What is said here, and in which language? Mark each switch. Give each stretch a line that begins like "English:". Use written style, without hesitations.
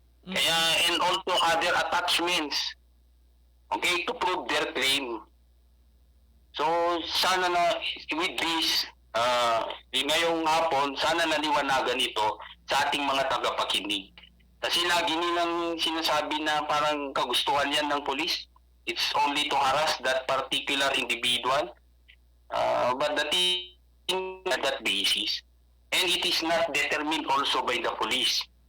Filipino: Kaya,
English: and also other attachments, okay, to prove their claim.
Filipino: So, sana na
English: with this,
Filipino: ngayong hapon, sana naliwanagan ito sa ating mga tagapakinig. Kasi lagi nilang sinasabi na parang kagustuhan yan ng police.
English: It's only to harass that particular individual. But the thing at that basis, and it is not determined also by the police.